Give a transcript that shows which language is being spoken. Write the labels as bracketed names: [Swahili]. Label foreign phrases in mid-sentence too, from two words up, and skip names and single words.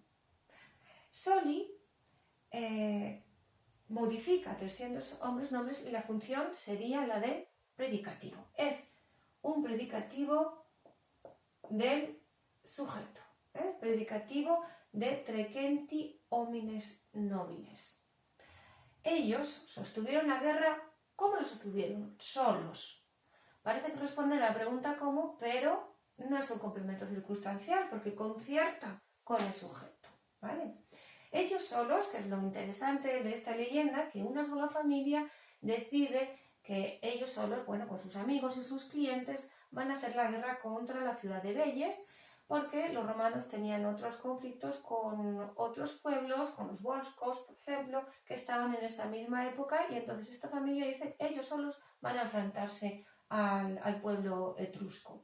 [Spanish] Soli modifica 300 hombres nobles y la función sería la de predicativo. Es un predicativo del sujeto, predicativo de [Latin] trecenti homines nobiles. [Spanish] Ellos sostuvieron la guerra, ¿cómo lo sostuvieron? Solos. Parece que responde a la pregunta cómo, pero no es un complemento circunstancial porque concierta con el sujeto, ¿vale? Ellos solos, que es lo interesante de esta leyenda, que una sola familia decide que ellos solos, bueno, con sus amigos y sus clientes, van a hacer la guerra contra la ciudad de Velles, porque los romanos tenían otros conflictos con otros pueblos, con los volscos, por ejemplo, que estaban en esa misma época, y entonces esta familia dice que ellos solos van a enfrentarse al pueblo etrusco.